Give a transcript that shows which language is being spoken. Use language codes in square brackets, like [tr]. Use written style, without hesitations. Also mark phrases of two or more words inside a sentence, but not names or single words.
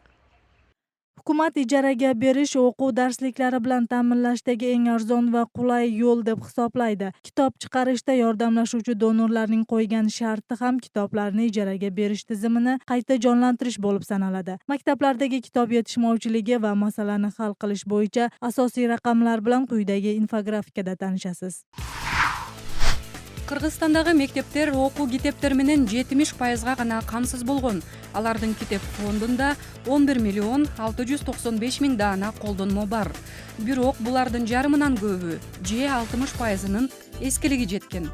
[uz] Hukumat ijaraga berish o'quv darsliklari bilan ta'minlashdagi eng arzon va qulay yo'l deb hisoblaydi. Kitob chiqarishda yordamlashuvchi donorlarning qo'ygan sharti ham kitoblarni ijaraga berish tizimini qayta jonlantirish bo'lib sanaladi. Maktablardagi kitob yetishmovchiligi va masalani hal qilish bo'yicha asosiy raqamlar bilan quyidagi infografikada tanishasiz. [ky] Кыргызстандагы мектептер окуу китептер менен 70%га гана камсыз болгон. Алардын китеп фондунда 11 миллион 695 миң даана колдонмо бар. Бирок булардын жарымынан көбү, же 60%-нын эскилиги жеткен.